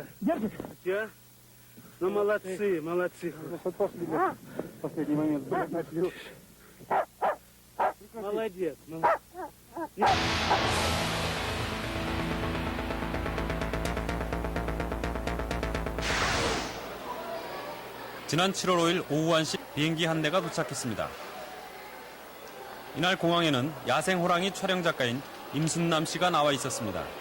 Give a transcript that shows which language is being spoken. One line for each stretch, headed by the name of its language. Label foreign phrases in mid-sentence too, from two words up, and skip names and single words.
Russian: Держи. Все. Ну, молодцы, молодцы. Последний момент. Молодец.
Korean: 지난 7월 5일 오후 1시 비행기 한 대가 도착했습니다. 이날 공항에는 야생 호랑이 촬영 작가인 임순남 씨가 나와 있었습니다.